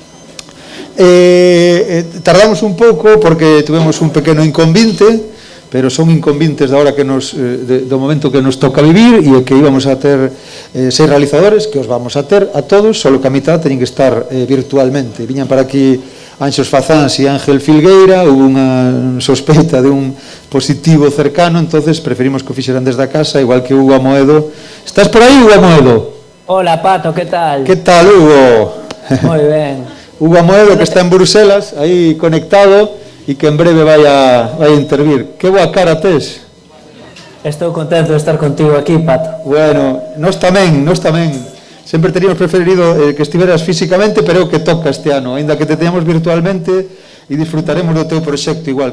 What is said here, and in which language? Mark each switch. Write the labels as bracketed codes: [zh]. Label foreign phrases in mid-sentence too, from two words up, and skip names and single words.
[gl] Tardamos un pouco porque tuvemos un pequeno inconvinte, pero son inconvintes da hora do momento que nos toca vivir e que íbamos a ter 6 realizadores, que os vamos a ter a todos, solo que a mitad teñen que estar virtualmente. Viñan para aquí Anxos Fazáns e Ángel Filgueira, hubo unha sospeita de un positivo cercano, entonces preferimos que o fixeran desde a casa, igual que Hugo Amoedo. Estás por aí, Hugo Amoedo? [es] Hola, Pato, ¿qué tal? ¿Qué tal, Hugo? Muy bien. [gl] Hugo Amoedo, que está en Bruselas, aí conectado, e que en breve vai a intervir. Que boa cara tes? Estou contento de estar contigo aquí, Pato. Bueno, nós tamén. Sempre teríamos preferido que estiveras físicamente, pero é o que toca este ano, ainda que te teñamos virtualmente e disfrutaremos do teu proxecto igual.